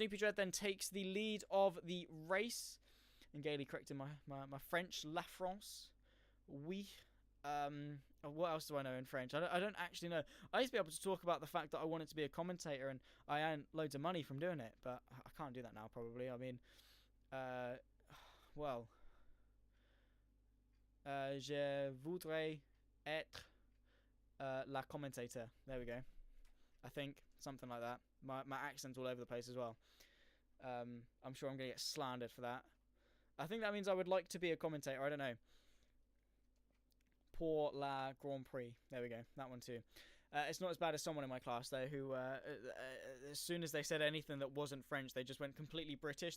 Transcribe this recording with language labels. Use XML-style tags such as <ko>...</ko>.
<en>Snoopy Dread then takes the lead of the race, and Gailey corrected my French,</en> <fr>La France. Oui.</fr> <en>What else do I know in French? I don't actually know. I used to be able to talk about the fact that I wanted to be a commentator, and I earned loads of money from doing it, but I can't do that now, probably. I mean,</en> <fr>je voudrais être la commentator.</fr> <en>There we go. I think something like that. My accent's all over the place as well. I'm sure I'm going to get slandered for that. I think that means I would like to be a commentator. I don't know.</en> <fr>Pour la Grand Prix.</fr> <en>There we go. That one too. It's not as bad as someone in my class, though, who as soon as they said anything that wasn't French, they just went completely British.</en>